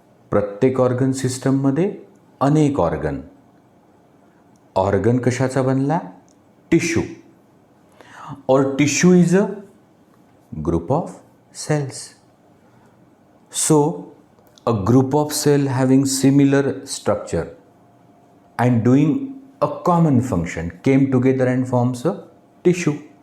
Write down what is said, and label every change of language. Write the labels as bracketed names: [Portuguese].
[Marathi] प्रत्येक ऑर्गन सिस्टममध्ये अनेक ऑर्गन. ऑर्गन कशाचा बनला? टिश्यू. [English] और tissue is a group of cells. So, a group of cell having similar structure and doing a common function came together and forms a tissue.